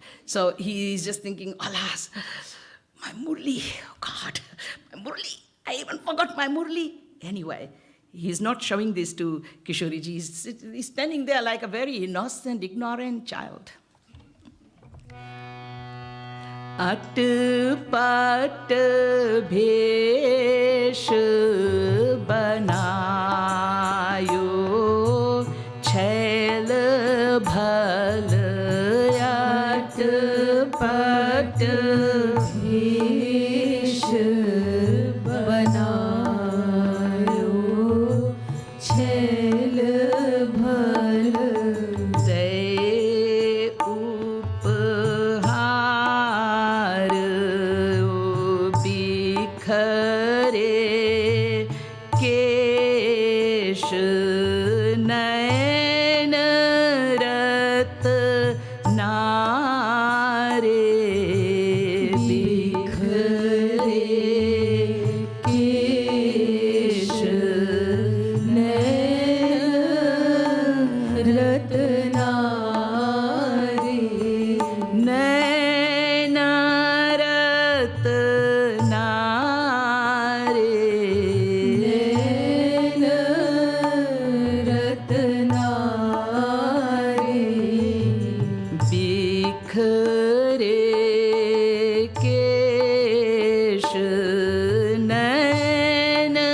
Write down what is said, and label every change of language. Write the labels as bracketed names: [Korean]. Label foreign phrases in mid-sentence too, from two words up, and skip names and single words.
[English] So he's just thinking, alas, my Murli, oh God, my Murli. I even forgot my Murli. Anyway, he's not showing this to Kishori Ji. He's standing there like a very innocent, ignorant child. [Hindi] अटपट भेष बनायो छैल भल अटपट भेष बनायो छैल भल दे उपहार बिखरे केश नयन रतनारे बिखरे केश नयन रतनारे नयन रतनारे बिखरे केश नयन